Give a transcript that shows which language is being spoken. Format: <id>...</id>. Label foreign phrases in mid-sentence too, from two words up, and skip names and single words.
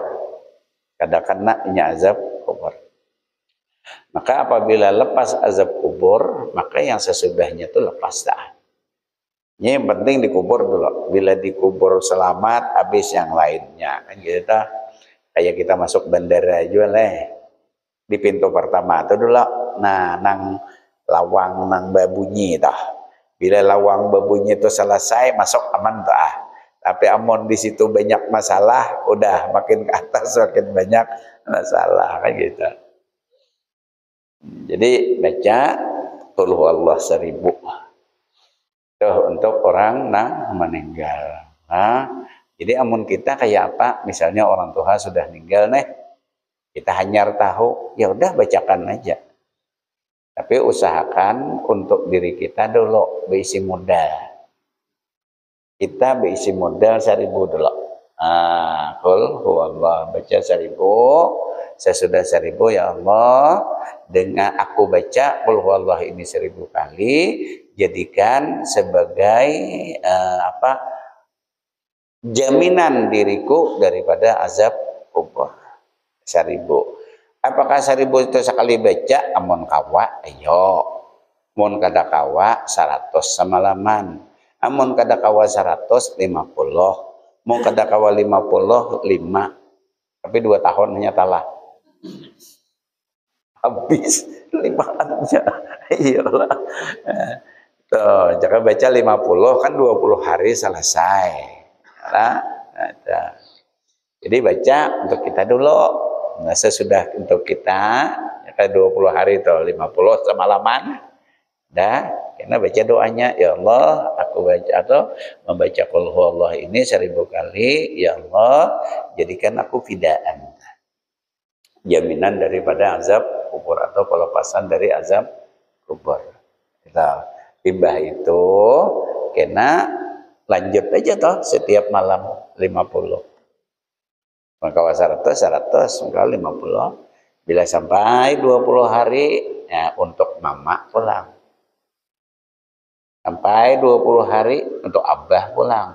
<bjn>Kada kena inya azab kubur. Maka apabila lepas azab kubur, maka yang sesudahnya itu lepas dah.</bjn> <id>Ini yang penting dikubur dulu. Bila dikubur selamat, habis yang lainnya. Kan kita kayak kita masuk bandara aja di pintu pertama itu dulu. Nah,</id> <bjn>nang lawang nang babunyi dah. Bila lawang babunyi itu selesai, masuk aman dah.</bjn> <id>Tapi amun di situ banyak masalah, udah makin ke atas makin banyak masalah kan gitu. Jadi baca</id> <ar>qul huwallah</ar> <id>1000 tuh untuk orang nang meninggal. Nah, jadi amun kita kayak apa? Misalnya orang tua sudah meninggal nih, kita hanyar tahu, ya udah bacakan aja. Tapi usahakan untuk diri kita dulu berisi modal. Kita berisi modal 1000 dulu.</id> <ar>Qul huwallah</ar> <id>baca 1000. Sesudah 1000 ya Allah, dengan aku baca</id> <ar>qul huwallah</ar> <id>ini 1000 kali, jadikan sebagai jaminan diriku daripada azab kubur. 1000. Apakah 1000 itu sekali baca?</id> <bjn>Amun kawa, ayo. Amun kada kawa 100 semalaman. Amun kada kawa 100 50. Amun kada kawa 50 5. Tapi 2 tahun hanya talah. Habis 5 aja.</bjn> <id>Iyalah. Tuh, jangan baca 50 kan 20 hari selesai. Nah, ada. Jadi baca untuk kita dulu. Nah, sesudah untuk kita ya 20 hari itu 50 semalaman. Dah, karena baca doanya, ya Allah, aku baca atau membaca</id> <ar>qul huwallah</ar> <id>ini 1000 kali, ya Allah, jadikan aku fidaan. Jaminan daripada azab kubur atau pelepasan dari azab kubur. Kita timbah itu kena lanjut aja toh setiap malam 50. Maka 100 maka 50. Bila sampai 20 hari ya untuk mama pulang. Sampai 20 hari untuk abah pulang.</id>